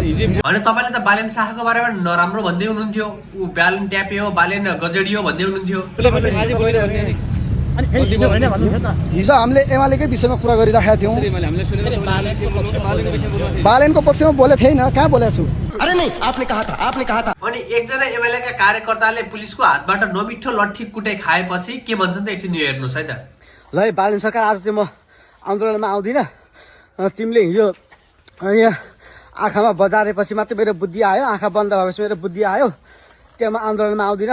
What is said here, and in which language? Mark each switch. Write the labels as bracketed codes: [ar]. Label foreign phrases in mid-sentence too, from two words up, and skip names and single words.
[ne] अनि तपाईँले त बालेन शाहको बारेमा नराम्रो भन्दै हुनुहुन्थ्यो, ऊ बालेन ट्यापे हो, बालेन गजेडी हो भन्दै हुनुहुन्थ्यो। हिजो हामीले एमालेकै विषयमा कुरा गरिराखेका थियौँ। बालेनको पक्षमा बोले थिएन, कहाँ बोलेको छु? [hi] अरे नहीं, आपने कहा था। [ne] अनि एकजना एमालेका कार्यकर्ताले पुलिसको हातबाट नमिठो लट्ठी कुटे खाएपछि के भन्छन् त एकछिन यो हेर्नुहोस् है त। ल बालन सरकार, आज चाहिँ म आन्दोलनमा आउँदिनँ। तिमीले हिजो यहाँ आँखामा बजारेपछि मात्रै मेरो बुद्धि आयो, आँखा बन्द भएपछि मेरो बुद्धि आयो, त्यहाँ म आन्दोलनमा आउँदिनँ।